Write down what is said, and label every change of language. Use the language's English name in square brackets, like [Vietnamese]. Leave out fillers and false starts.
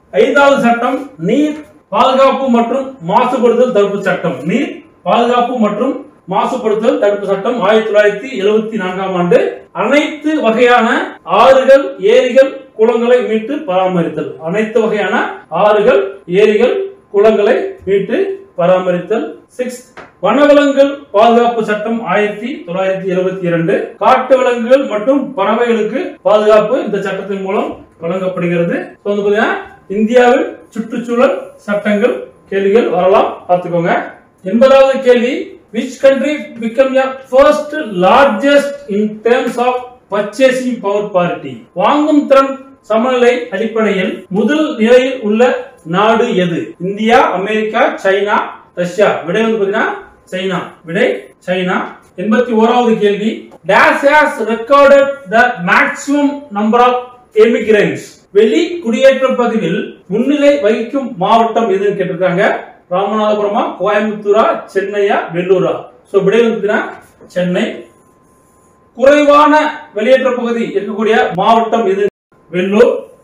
[Tamil] 5வது சட்டம் நீர் பாதுகாப்பு மற்றும் மாசுபடுதல் தடுப்பு சட்டம், நீர் பாதுகாப்பு மற்றும் மாசுபடுதல் தடுப்பு சட்டம் 1974ஆம் ஆண்டு அனைத்து வகையான ஆறுகள், ஏரிகள், குளங்களை மீட்டு பராமரித்தல், அனைத்து வகையான ஆறுகள், ஏரிகள், குளங்களை மீட்டு பராமரித்தல். 6 வனவிலங்குகள் பாதுகாப்பு சட்டம் 1972, காட்டு விலங்குகள் மற்றும் பறவைகளுக்கு பாதுகாப்பு இந்த சட்டத்தின் மூலம் வழங்கப்படுகிறது. இந்தியாவில் சுற்றுச்சூழல் சட்டங்கள் கேள்விகள் வரலாம், பார்த்துக்கோங்க. 80வது கேள்வி, [English] which country became the first largest in terms of purchasing power parity? [Tamil] வாங்கும் திறன் சமநிலை அடிப்படையில் முதல் நிலையில் உள்ள நாடு எது? India, America, China, Russia. விடை வந்து பாத்தீங்கன்னா சைனா. விடை சைனா. 81வது கேள்வி, [English] dash has recorded the maximum number of immigrants. [Tamil] வெளி குடியேற்ற பதிவில் முன்னிலை வகிக்கும் மாவட்டம் எதுன்னு கேட்டிருக்காங்க. ராமநாதபுரமா, கோயம்புத்தூரா, சென்னையா, வெள்ளூரா? சோ விடை வந்து சென்னை. குறைவான வெளியேற்ற பகுதி இருக்கக்கூடிய மாவட்டம் எது? வெள்ளூர்.